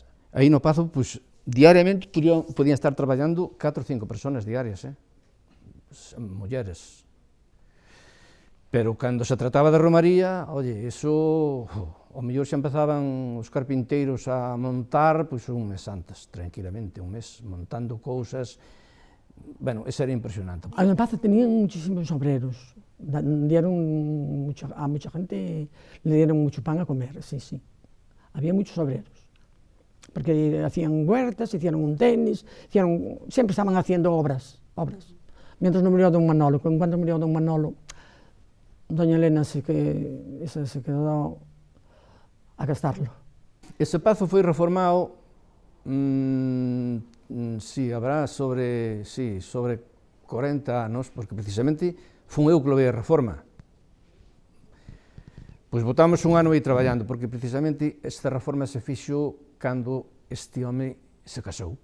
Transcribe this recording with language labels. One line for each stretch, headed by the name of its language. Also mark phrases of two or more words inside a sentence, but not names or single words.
Galician: Aí no Pazo, pois, diariamente podían estar traballando 4 ou 5 personas diarias, mulleres. Pero cando se trataba de romaría, oye, eso, ao mellor xa empezaban os carpinteiros a montar, pois un mes antes, tranquilamente, un mes, montando cousas. Bueno, eso era impresionante.
Spanish: En el Pazo tenían muchísimos obreros, a mucha gente le dieron mucho pan a comer, sí, sí. Había muchos obreros, porque hacían huertas, hicieron un tenis, siempre estaban haciendo obras. Mientras no murió don Manolo, cuando murió don Manolo, doña Elena se quedó a gastarlo.
Galician: Ese Pazo foi reformado, habrá sobre 40 anos, porque precisamente fun eu que levei a reforma. Pois botamos un ano aí traballando, porque precisamente esta reforma se fixo cando este home se casou.